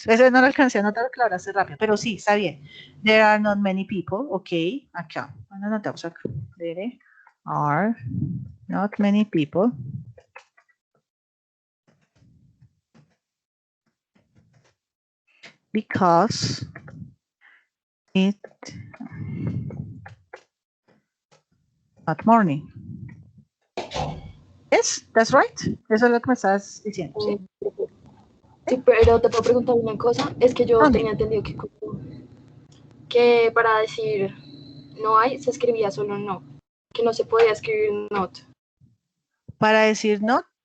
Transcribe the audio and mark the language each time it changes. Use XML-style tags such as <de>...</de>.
<es>Ese no lo alcancé a notar, claro, hace rápido, pero sí, está bien.</es> <en>There are not many people.</en> <es>Okay, acá. Bueno, anotamos acá.</es> <en>There are not many people. Because it's not morning. Yes, that's right.</en> <es>Eso es lo que me estás diciendo, ¿sí? Sí, pero te puedo preguntar una cosa. Es que yo ¿Dónde? tenía entendido que para decir no hay, se escribía solo no. Que no se podía escribir not. Para decir no.</es>